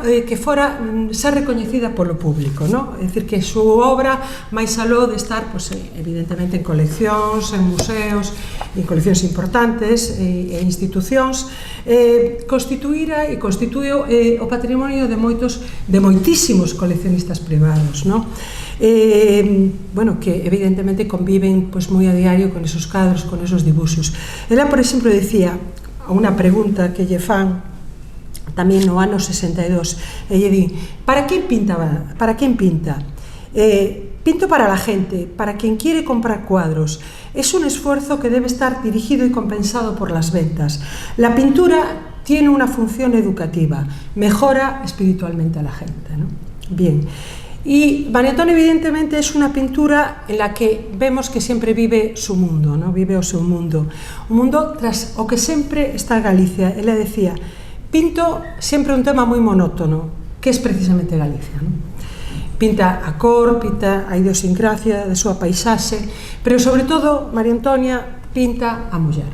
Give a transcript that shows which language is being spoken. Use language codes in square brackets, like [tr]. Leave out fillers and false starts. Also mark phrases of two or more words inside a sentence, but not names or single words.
[gl] que fora ser recoñecida polo público, é dicir, que a súa obra, máis aló de estar, evidentemente, en coleccións, en museos, en coleccións importantes e institucións, constituíra e constituiu o patrimonio de moitísimos coleccionistas privados, bueno, que evidentemente conviven moi a diario con esos cadros, con esos dibuxos. Ela, por exemplo, dicía a unha pregunta que lle fan tamén no ano 62, e lle di: para quen pinta? [es] Pinto para la gente, para quien quiere comprar cuadros. Es un esfuerzo que debe estar dirigido y compensado por las ventas. La pintura tiene una función educativa, mejora espiritualmente a la gente, Bien. Y María Antonia, evidentemente, es una pintura en la que vemos que sempre vive su mundo, [gl] vive o seu mundo. Un mundo tras o que sempre está Galicia. Ela decía: pinto sempre un tema moi monótono, [es] que es precisamente [gl] Galicia. Pinta a cor, pinta a idiosincrasia da súa paisaxe, pero sobre todo María Antonia pinta a muller.